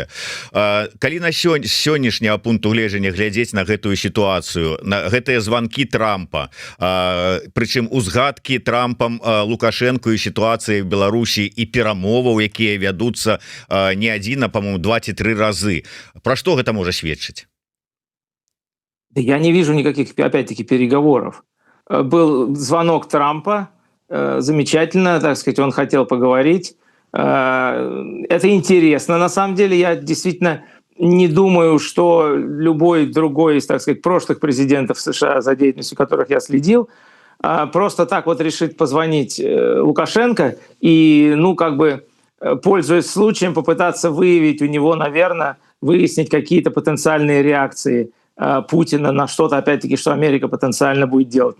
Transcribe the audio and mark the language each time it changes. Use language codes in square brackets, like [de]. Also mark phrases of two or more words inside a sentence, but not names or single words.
[be] Калі на сённяшняга пункту гледжання глядзець на гэтую сітуацыю, на гэтыя званкі Трампа, прычым узгадкі Трампам Лукашенко і сітуацыі в Беларусі і перамоваў, якія вядуцца не адзін, а по-моему 2 ці 3 разы. Пра што гэта можа сведчыць? [ru] Я не вижу никаких, опять-таки, переговоров. Был звонок Трампа, замечательно, так сказать, он хотел поговорить. Это интересно, на самом деле. Я действительно не думаю, что любой другой из, так сказать, прошлых президентов США, за деятельностью которых я следил, просто так вот решит позвонить Лукашенко и, ну, как бы, пользуясь случаем, попытаться выявить у него, наверное, выяснить какие-то потенциальные реакции Путина на что-то, опять-таки, что Америка потенциально будет делать.